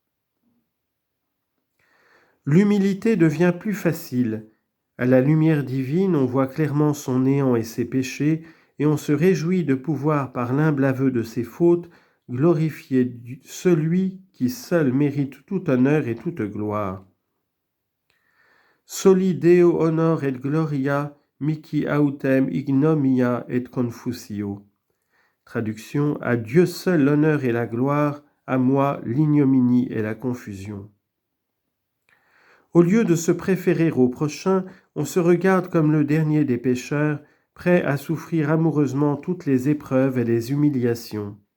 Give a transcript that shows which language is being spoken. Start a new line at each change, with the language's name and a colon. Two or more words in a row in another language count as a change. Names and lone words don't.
French: L'humilité devient plus facile. À la lumière divine, on voit clairement son néant et ses péchés, et on se réjouit de pouvoir, par l'humble aveu de ses fautes, glorifier celui qui seul mérite tout honneur et toute gloire.
Latin: Soli Deo honor et gloria, mihi autem ignomia et confusio.
French: Traduction, à Dieu seul l'honneur et la gloire, à moi l'ignominie et la confusion. Au lieu de se préférer au prochain, on se regarde comme le dernier des pécheurs, prêt à souffrir amoureusement toutes les épreuves et les humiliations.